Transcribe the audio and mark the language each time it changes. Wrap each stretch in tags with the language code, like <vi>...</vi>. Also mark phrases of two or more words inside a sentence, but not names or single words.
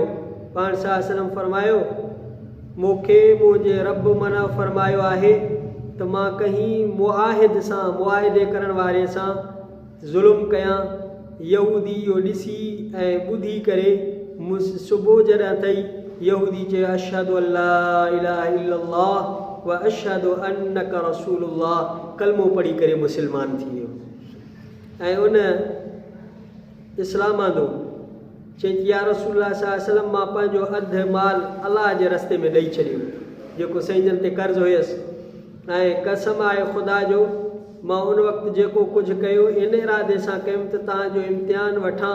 <sd>पाण</sd> <ar>صلى الله عليه وسلم</ar> <sd>फरमायो, मूंखे मुंहिंजे रब मना फरमायो आहे त मां कंहिं मुआहिद सां, मुआहिदे करण वारे सां ज़ुल्म कयां। यहूदी इहो ॾिसी ऐं ॿुधी करे सुबुह जॾहिं अथई यहूदी चयो</sd> <ar>أشهد أن لا إله إلا الله وأشهد أنك رسول الله,</ar> <sd>कलमो पढ़ी करे मुस्लमान थी वियो। ऐं उन इस्लाम आंदो चई</sd> <ar>يا رسول الله صلى الله عليه وسلم</ar> <sd>मां पंहिंजो अधु माल अलाह जे रस्ते में ॾेई छॾियो, जेको साईं जन ते कर्ज़ु हुयसि, ऐं कसम आहे ख़ुदा जो मां उन वक़्तु जेको कुझु कयो इन इरादे सां कयुमि त तव्हांजो इम्तिहान वठां।</sd>